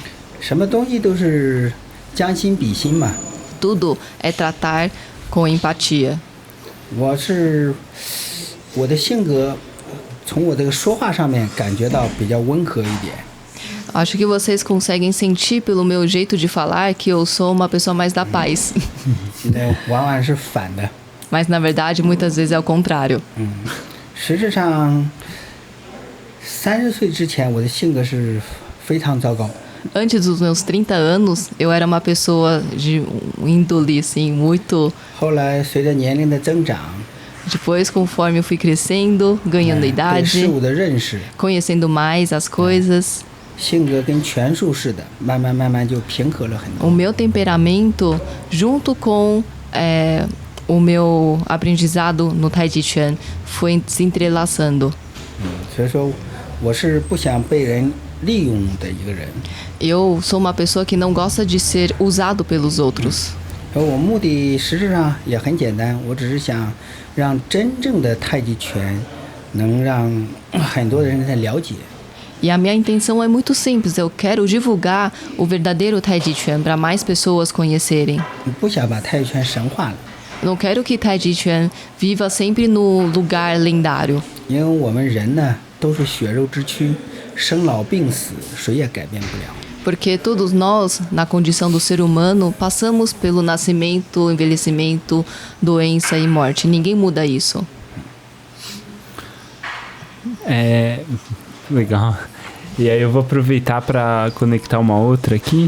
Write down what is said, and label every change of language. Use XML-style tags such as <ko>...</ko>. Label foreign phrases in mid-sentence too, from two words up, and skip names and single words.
<zh>什么东西都是将心比心嘛。</zh> <pt>Tudo é tratar com empatia.</pt> <zh>我的性格，从我这个说话上面感觉到比较温和一点。</zh> <pt>Acho que vocês conseguem sentir pelo meu jeito de falar que eu sou uma pessoa mais da paz.</pt> <zh>往往是反的。</zh> <pt>Mas na verdade, muitas vezes é o contrário.</pt> <zh>实质上，30岁之前我的性格是非常糟糕。</zh> <pt>Antes dos meus 30 anos, eu era uma pessoa de índole, assim, muito...</pt> <zh>后来随着年龄的增长，</zh> <pt>Depois, conforme eu fui crescendo, ganhando</pt> <zh>对</zh> <pt>idade,</pt> <zh>事物的认识，</zh> <pt>conhecendo mais as coisas,</pt> <zh>性格跟拳术似的，慢慢就平和了很</zh> <pt>o</pt> <zh>多。</zh> <pt>meu temperamento, junto com o meu aprendizado no Tai Chi Chuan, foi se entrelaçando.</pt> <zh>所以说，我是不想被人利用的一个人。</zh> <pt>Eu sou uma pessoa que não gosta de ser usado pelos outros.</pt> <zh>而我目的实质上也很简单，我只是想让真正的太极拳能让很多人来了解。</zh> <pt>E a minha intenção é muito simples, eu quero divulgar o verdadeiro Tai Chi Chuan para mais pessoas conhecerem.</pt> <zh>不想把太极拳神化了，</zh> <pt>Não quero que Tai Chi Chuan viva sempre no lugar lendário.</pt> <zh>因为我们人呢都是血肉之躯，生老病死谁也改变不了。</zh> <pt>Porque todos nós, na condição do ser humano, passamos pelo nascimento, envelhecimento, doença e morte. Ninguém muda isso. Legal. E aí eu vou aproveitar para conectar uma outra aqui.</pt>